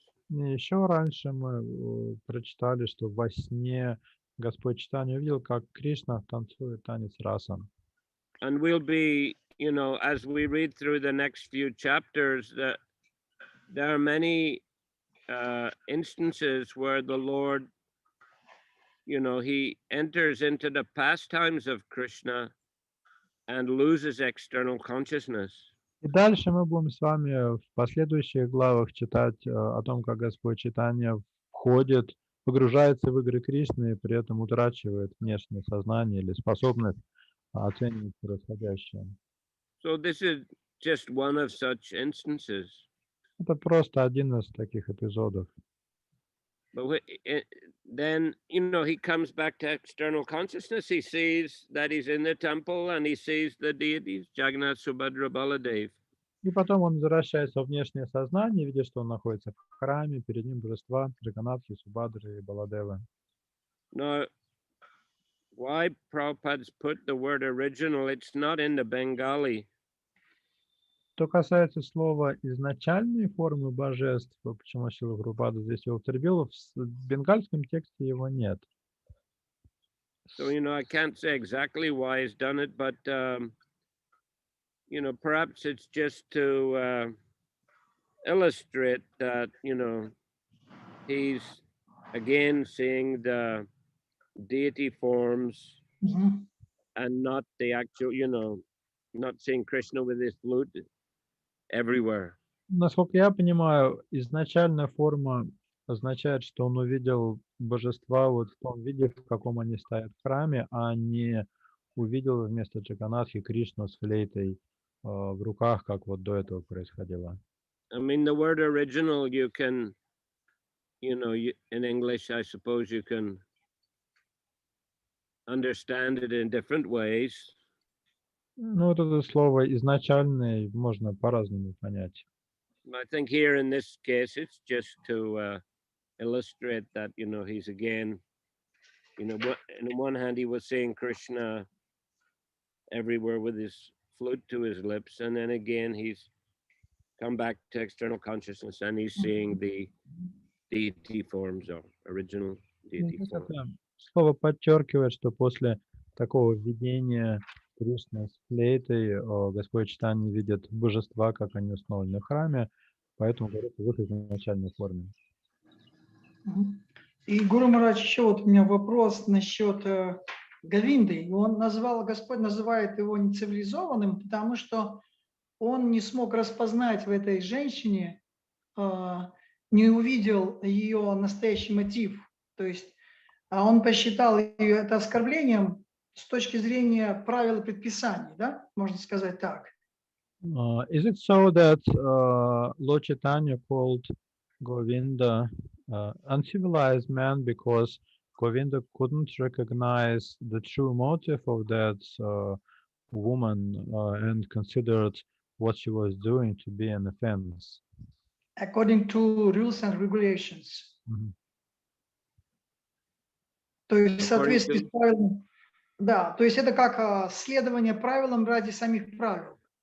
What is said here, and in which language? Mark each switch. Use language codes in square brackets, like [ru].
[ru] И еще раньше мы прочитали, что во сне Господь Чайтанья увидел, как Кришна танцует танец раса. [en] And we'll be, as we read through the next few chapters, that there are many instances where the Lord, he enters into the pastimes of Krishna and loses external consciousness. [ru] И дальше мы будем с вами в последующих главах читать о том, как Господь Чайтанья входит, погружается в игры Кришны и при этом утрачивает внешнее сознание или способность оценивать происходящее. [en] So this is just one of such instances. [ru] Это просто один из таких эпизодов. [en] But then, he comes back to external consciousness. He sees that he's in the temple and he sees the deities, Jagannath, Subhadra, Baladev. [ru] И потом он возвращается в внешнее сознание, видя, что он находится в храме, перед ним божества Джаганатхи, Субадры и Баладевы. [en] Now, why Prabhupada's put the word original? It's not in the Bengali. [ru] Что касается слова «изначальные формы божеств», почему Шрила Прабхупада здесь его употребил, в бенгальском тексте его нет. [en] So, I can't say exactly why he's done it, but, perhaps it's just to illustrate that, he's again seeing the deity forms and not the actual, not seeing Krishna with his flute everywhere. [ru] Насколько я понимаю, изначальная форма означает, что он увидел божества вот в том виде, в каком они стоят в храме, а не увидел вместо Джаганатхи Кришну с флейтой в руках, как вот до этого происходило. [en] I mean, the word original, you can, in English, I suppose you can understand it in different ways. [ru] Ну, вот это слово изначальное можно по-разному понять. [en] I think here in this case, it's just to illustrate that, he's again, in one hand, he was seeing Krishna everywhere with his flute to his lips. And then again, he's come back to external consciousness and he's seeing the deity forms or original deity forms. [ru] Это слово подчеркивает, что после такого видения Кришны с флейтой Господь Чайтанья видит божества, как они установлены в храме, поэтому говорит в их изначальной форме. И Гуру Махарадж, еще вот у меня вопрос насчет Говинды. Господь называет его нецивилизованным, потому что он не смог распознать в этой женщине, не увидел ее настоящий мотив. То есть он посчитал ее это оскорблением с точки зрения правил и предписаний, да? Можно сказать так. [en] Is it so that Lord Chaitanya called Govinda uncivilized man because Govinda couldn't recognize the true motive of that woman and considered what she was doing to be an offense? According to rules and regulations. [ru] То есть в соответствии с правилами. Да, то есть это как следование правилам ради самих правил.